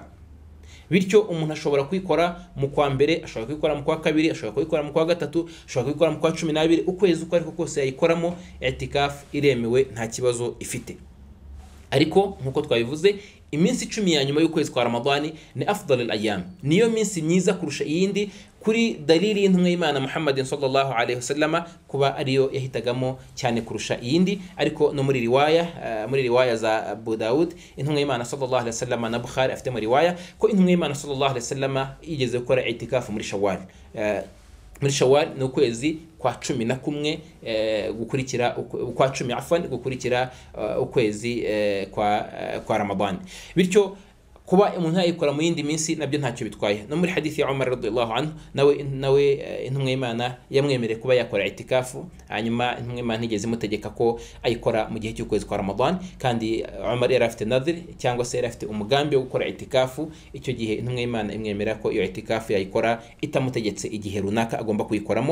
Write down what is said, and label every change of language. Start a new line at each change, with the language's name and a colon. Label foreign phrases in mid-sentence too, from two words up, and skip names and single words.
Kinyarwanda: Bityo umuntu ashobora kwikora mu kwa mbere, ashobora kwikora mu kwa kabiri, ashobora kwikora mu kwa gatatu, ashobora kwikora mu kwa 12, ukwezi uko ariko kose yayikoramo, itikaf iremewe nta kibazo ifite. Ariko nkuko twabivuze, iminsi 10 ya nyuma y'ukwezi kwa Ramadhani ni
Arabic: أفضل الأيام,
Kinyarwanda: niyo minsi myiza kurusha iyindi, kuri dalili y'intumwa y'Imana Muhammadin
Arabic: صلى الله عليه وسلم
Kinyarwanda: kuba ariyo yahitagamo cyane kurusha iyindi. Ariko no muri riwaya za Abu Daud, intumwa y'Imana
Arabic: صلى الله عليه وسلم
Kinyarwanda: na Bukhari afite muri riwaya ko intumwa y'Imana
Arabic: صلى الله عليه وسلم
Kinyarwanda: yigeze gukora itikafu muri Shawwal. Muri Shawwal ni ukwezi kwa 11 gukurikira kwa 10 afwan gukurikira ukwezi kwa Ramadhani. Bityo kuba umuntu yayikora mu yindi minsi nabyo ntacyo bitwaye. No muri hadithi ya Umar
Arabic: رضي الله عنه
Kinyarwanda: nawe intumwa y'Imana yamwemereye kuba yakora itikafu, hanyuma intumwa y'Imana ntigeze imutegeka ko ayikora mu gihe cy'ukwezi kwa Ramadan, kandi Umar yari afite nadhir cyangwa se yari afite umugambi wo gukora itikafu. Icyo gihe intumwa y'Imana imwemerera ko iyo itikafu yayikora itamutegetse igihe runaka agomba kuyikoramo.